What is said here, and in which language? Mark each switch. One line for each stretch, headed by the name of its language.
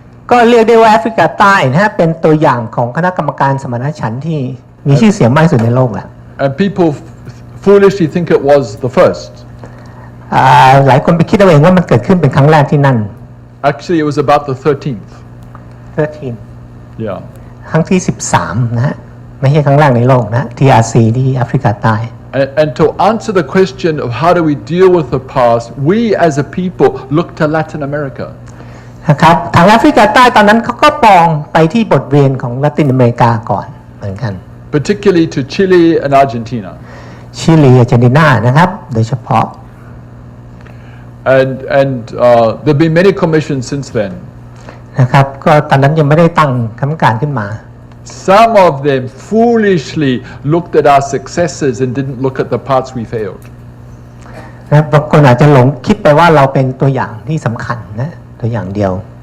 Thai: ก็เรียกได้ว่าแอฟริกาใต้นะฮะเป็นตัวอย่างของคณะกรรมการสมานฉันท์ที่มีชื่อเสียงมากที่สุดในโลกแหละ
English: And people foolishly think it was the first.
Thai: หลายคนไปคิดเอาเองว่ามันเกิดขึ้นเป็นครั้งแรกที่นั่น
English: Actually, it was about the 13th. 13 Yeah.
Thai: ครั้งที่ 13 นะฮะไม่ใช่ครั้งแรกในโลกนะ TRC ที่แอฟริกาใต้
English: And to answer the question of how do we deal with the past, we as a people look to Latin America.
Thai: นะครับทางแอฟริกาใต้ตอนนั้นเขาก็มองไปที่บทเรียนของละตินอเมริกาก่อนเหมือนกัน
English: Particularly to Chile and Argentina.
Thai: ชิลีอาร์เจนตินานะครับโดยเฉพาะ
English: And there've been many commissions since then.
Thai: นะครับก็ตอนนั้นยังไม่ได้ตั้งคณะกรรมการขึ้นมา
English: Some of them foolishly looked at our successes and didn't look at the parts we failed.
Thai: นะบางคนอาจจะหลงคิดไปว่าเราเป็นตัวอย่างที่สำคัญนะตัวอย่างเดียว